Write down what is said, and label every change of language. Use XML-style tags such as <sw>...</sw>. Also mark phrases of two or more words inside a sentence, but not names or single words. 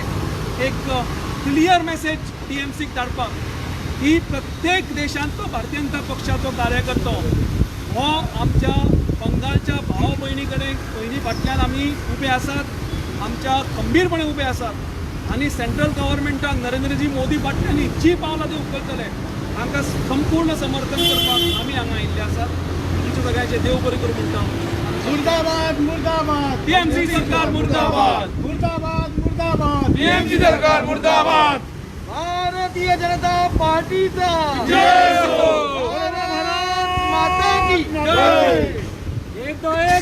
<kok>एक क्लियर मेसेज TMCक धाडपाक की प्रत्येक देशांतलो भारतीय जनता पक्षाचो कार्यकर्तो हो आमच्या बंगालच्या भाव भयणी कडेन भयणी फाटल्यान आमी उबे आसात, आमच्या खंबीरपणे उबे आसात. आनी सेंट्रल गव्हर्मेंटाक नरेंद्रजी मोदी फाटल्यान जी पावलां ते उखलतले तांकां संपूर्ण समर्थन करपाक आमी हांगा आयिल्ले आसात. तुमचे सगळ्यांचे देव बरें करूं म्हणटा.</kok> <hi>मुर्दाबाद मुर्दाबाद. TMC सरकार मुर्दाबाद. मुर्दाबाद मुर्दाबाद. TMC सरकार मुर्दाबाद.</hi> <kok>भारतीय जनता पार्टीचा</kok> <hi>जय हो. भारत माता की जय. एक तो एक</hi>